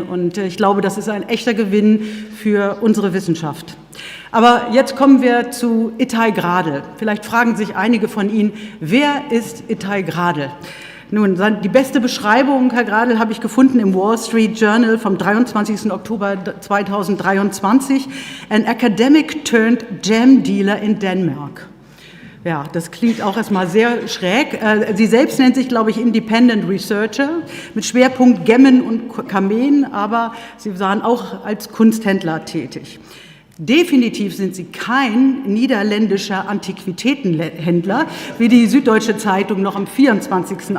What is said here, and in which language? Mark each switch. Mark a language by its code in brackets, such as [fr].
[de] Und ich glaube, das ist ein echter Gewinn für unsere Wissenschaft. Aber jetzt kommen wir zu Ittai Gradel. Vielleicht fragen sich einige von Ihnen, wer ist Ittai Gradel? Nun, die beste Beschreibung, Herr Gradel, habe ich gefunden im Wall Street Journal vom 23. Oktober 2023. [en] An academic turned gem dealer in Denmark. [de] Ja, das klingt auch erstmal sehr schräg. Sie selbst nennt sich, glaube ich, Independent Researcher mit Schwerpunkt Gemmen und Kameen, aber Sie waren auch als Kunsthändler tätig. Definitiv sind sie kein niederländischer Antiquitätenhändler, wie die Süddeutsche Zeitung noch am 24.